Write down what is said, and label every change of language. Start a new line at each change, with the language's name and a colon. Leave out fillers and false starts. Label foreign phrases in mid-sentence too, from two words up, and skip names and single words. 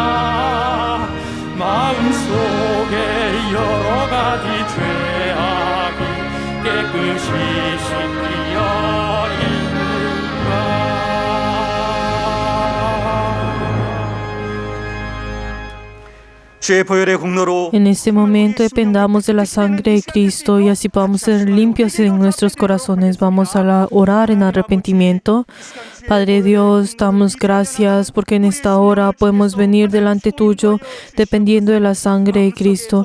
Korean: 마음속에 여러 가지 죄악이 깨끗이 씻기어 있는가. 주의 보혈의 공로로
Spanish: En este momento dependamos de la sangre de Cristo y así podamos ser limpios en nuestros corazones. Vamos a orar en arrepentimiento. Padre Dios, damos gracias porque en esta hora podemos venir delante tuyo dependiendo de la sangre de Cristo.